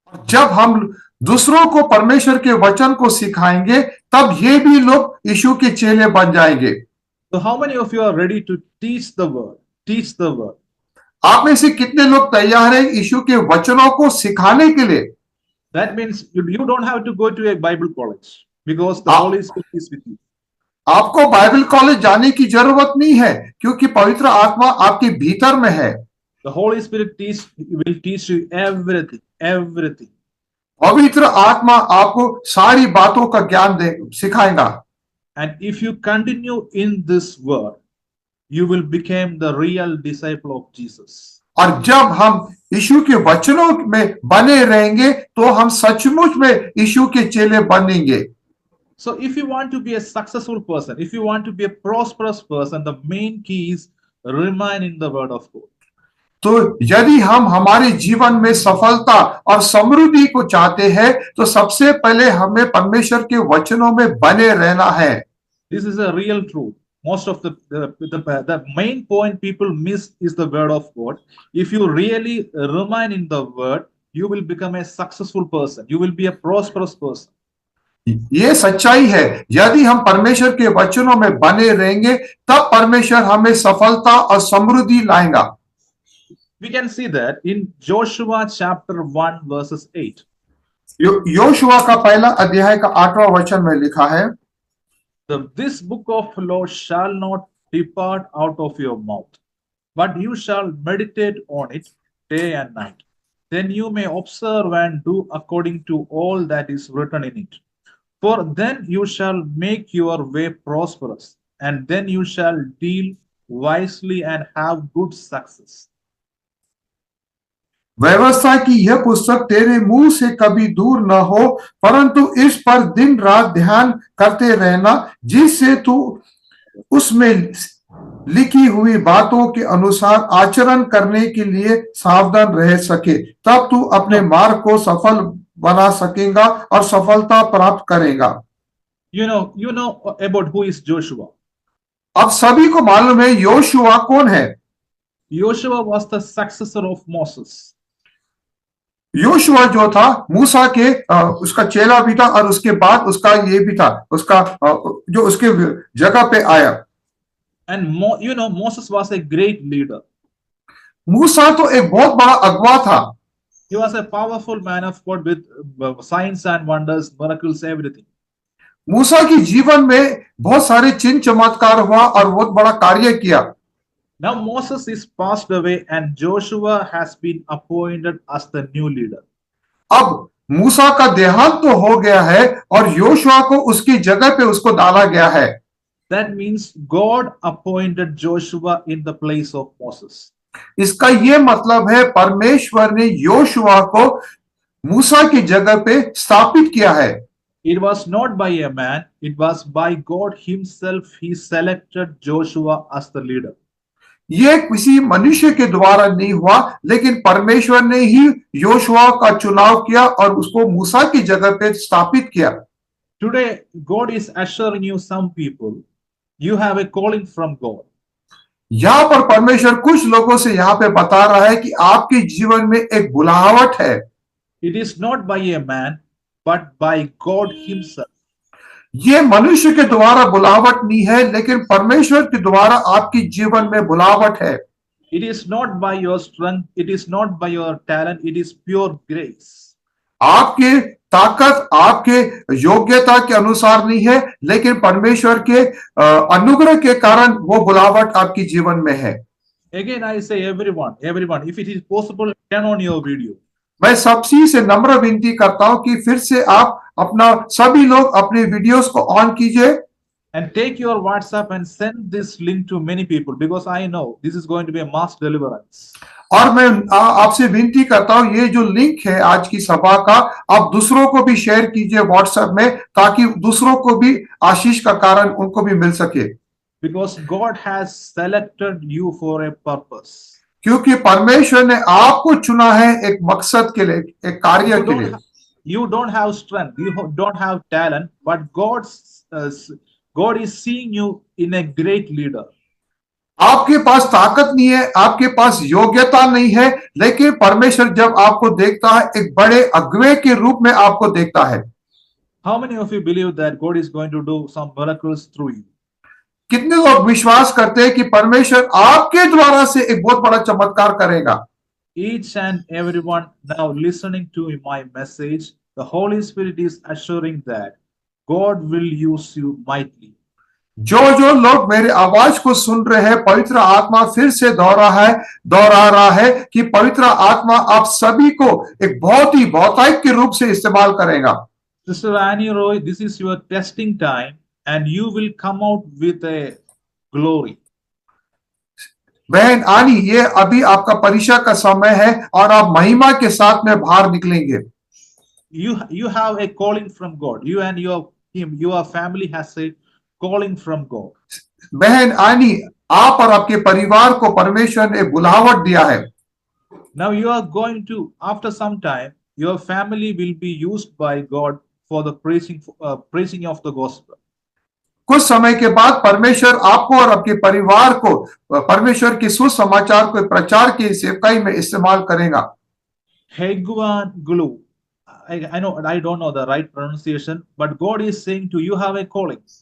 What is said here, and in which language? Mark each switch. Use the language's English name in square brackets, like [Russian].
[Hindi] जब हम दूसरों को परमेश्वर के वचन को सिखाएंगे तब ये भी लोग यीशु के चेले बन जाएंगे। [English] So how many of you are ready to teach the word? Teach the word. [Hindi] आप में से कितने लोग तैयार हैं यीशु के वचनों को सिखाने के लिए? [English] That means you don't have to go to a Bible college because the uh, Holy Spirit is with you. [Hindi] आपको बाइबल कॉलेज जाने की जरूरत नहीं है, क्योंकि पवित्र आत्मा आपके भीतर में है। [English] The Holy Spirit will teach you everything, everything. [Hindi] पवित्र आत्मा आपको सारी बातों का ज्ञान सिखाएगा। [English] And if you continue in this word, you will become the real disciple of Jesus. [Hindi] और जब हम यीशु के वचनों में बने रहेंगे तो हम सचमुच में यीशु के चेले बनेंगे। [English] So if you want to be a successful person, if you want to be a prosperous person, the main key is remain in the word of God. [Hindi] तो यदि हम हमारे जीवन में सफलता और समृद्धि को चाहते हैं तो सबसे पहले हमें परमेश्वर के वचनों में बने रहना है। [English] This is a real truth. Most of the main point people miss is the word of God. If you really remain in the word, you will become a successful person. You will be a prosperous person. [Hindi] ये सच्चाई है, यदि हम परमेश्वर के वचनों में बने रहेंगे तब परमेश्वर हमें सफलता और समृद्धि लाएगा। [English] We can see that in Joshua chapter 1 verses 8. [Hindi] Yoshua का पहला अध्याय का 8वां वचन में लिखा है, [English] This book of law shall not depart out of your mouth, but you shall meditate on it day and night. Then you may observe and do according to all that is written in it. For then you shall make your way prosperous, and then you shall deal wisely and have good success. [Hindi] व्यवस्था की यह पुस्तक तेरे मुंह से कभी दूर न हो, परंतु इस पर दिन रात ध्यान करते रहना, जिससे तू उसमें लिखी हुई बातों के अनुसार आचरण करने के लिए सावधान रह सके। तब तू अपने मार्ग को सफल बना सकेगा और सफलता प्राप्त करेगा। [English] You know about who is Joshua. [Hindi] अब सभी को मालूम है योशुआ कौन है। [English] Joshua was the successor of Moses. [Hindi] Yoshua जो था मूसा के उसका चेला भी था और उसके बाद उसका ये भी था, उसका जो उसके जगह पे आया। [English] And Moses was a great leader. [Hindi] मूसा तो एक बहुत बड़ा अगुवा था। [English] He was a powerful man of God with signs and wonders, miracles, everything. [Hindi] मूसा के जीवन में बहुत सारे चिन्ह चमत्कार हुआ और बहुत बड़ा कार्य किया। [English] Now Moses is passed away and Joshua has been appointed as the new leader. [Hindi] अब मूसा का देहांत तो हो गया है और योशुआ को उसकी जगह पे उसको डाला गया है। [English] That means God appointed Joshua in the place of Moses. [Hindi] इसका ये मतलब है परमेश्वर ने योशुआ को मूसा की जगह पे स्थापित किया है। [English] It was not by a man, it was by God himself. He selected Joshua as the leader. [Hindi] ये किसी मनुष्य के द्वारा नहीं हुआ, लेकिन परमेश्वर ने ही योशुआ का चुनाव किया और उसको मूसा की जगह पे स्थापित किया। [English] Today God is assuring you, some people, you have a calling from God. [Hindi] यहाँ पर परमेश्वर कुछ लोगों से यहाँ पे बता रहा है कि आपके जीवन में एक बुलाहट है। [English] It is not by a man, but by God himself. [Hindi] ये मनुष्य के द्वारा बुलावट नहीं है, लेकिन परमेश्वर के द्वारा आपके जीवन में बुलावट है। [English] It is not by your strength, it is not by your talent, it is pure grace. [Hindi] आपके ताकत, आपके योग्यता के अनुसार नहीं है, लेकिन परमेश्वर के अनुग्रह के कारण वो बुलावट आपके जीवन में है। [English] Again I say everyone, if it is possible, turn on your video. [Hindi] मैं सबसे से नम्र विनती करता हूं कि फिर से आप अपना सभी लोग अपने वीडियोस को ऑन कीजिए। [English] And take your WhatsApp and send this link to many people, because I know this is going to be a mass deliverance. [Hindi] और मैं आपसे विनती करता हूं, ये जो लिंक है आज की सभा का, आप दूसरों को भी शेयर कीजिए व्हाट्सएप में, ताकि दूसरों को भी आशीष का कारण उनको भी मिल सके। [English] Because God has selected you for a purpose. [Hindi] क्योंकि परमेश्वर ने आपको चुना है एक मकसद के लिए, एक कार्य के लिए। [English] You don't have strength, you don't have talent, but God is seeing you in a great leader. [Hindi] आपके पास ताकत नहीं है, आपके पास योग्यता नहीं है, लेकिन परमेश्वर जब आपको देखता है एक बड़े अगुवे के रूप में आपको देखता है। [English] How many of you believe that God is going to do some miracles through you? [Hindi] कितने लोग विश्वास करते हैं कि परमेश्वर आपके द्वारा से एक बहुत बड़ा चमत्कार करेगा? [English] Each and everyone now listening to my message, the Holy Spirit is assuring that God will use you mightily. [Hindi] जो जो लोग मेरे आवाज को सुन रहे हैं, पवित्र आत्मा फिर से दोहरा रहा है कि पवित्र आत्मा आप सभी को एक बहुत ही बहुतायत के रूप से इस्तेमाल करेगा। [English] Sister Annie Roy, this is your testing time and you will come out with a glory. [Hindi] बहन आनी, ये अभी आपका परीक्षा का समय है और आप महिमा के साथ में बाहर निकलेंगे। [English] You have a calling from God. You and your family has a calling from God. [Hindi] बहन आनी, आप और आपके परिवार को परमेश्वर ने बुलावट दिया है। [English] Now you are going to, after some time, your family will be used by God for the preaching of the gospel. [Hindi] कुछ समय के बाद परमेश्वर आपको और आपके परिवार को परमेश्वर के सुसमाचार को प्रचार की सेवकाई में इस्तेमाल करेगा। [English] Hegwan Gulu. I know, I don't know the right pronunciation, but God is saying to you have a calling.